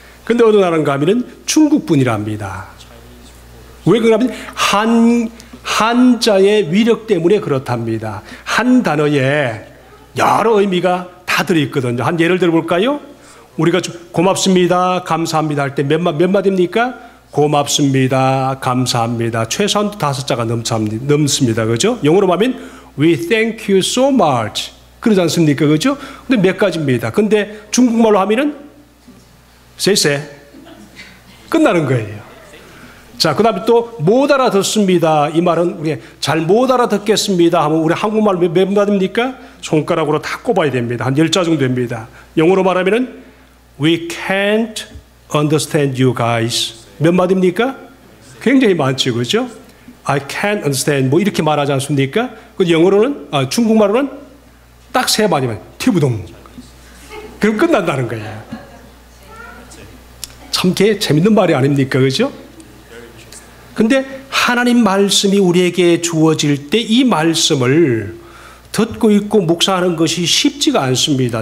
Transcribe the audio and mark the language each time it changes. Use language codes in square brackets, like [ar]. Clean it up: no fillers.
[ko] 근데 어느 나라인가 하면 중국분이랍니다. 왜 그러냐면 한자의 위력 때문에 그렇답니다. 한 단어에 여러 의미가 다 들어있거든요. 한 예를 들어볼까요? 우리가 고맙습니다, 감사합니다 할 때 몇 마디입니까? 고맙습니다, 감사합니다. 최소한 5자가 넘습니다. 그죠? 영어로 하면 [en] We thank you so much. [ko] 그러지 않습니까? 그죠? 근데 몇 가지입니다. 근데 중국말로 하면은 쎄쎄. 끝나는 거예요. 자, 그 다음에 또 못 알아듣습니다. 이 말은 우리 잘 못 알아듣겠습니다 하면 우리 한국말로 몇 마디입니까? 손가락으로 다 꼽아야 됩니다. 한 10자 정도 됩니다. 영어로 말하면은 [en] We can't understand you guys. [ko] 몇 마디입니까? 굉장히 많죠. 그죠? [en] I can't understand. [ko] 뭐 이렇게 말하지 않습니까? 그 영어로는, 중국말로는 딱 3마디만. 티부동. 그럼 끝난다는 거예요. 참 재밌는 말이 아닙니까? 그죠? 근데 하나님 말씀이 우리에게 주어질 때 이 말씀을 듣고 있고 묵상하는 것이 쉽지가 않습니다.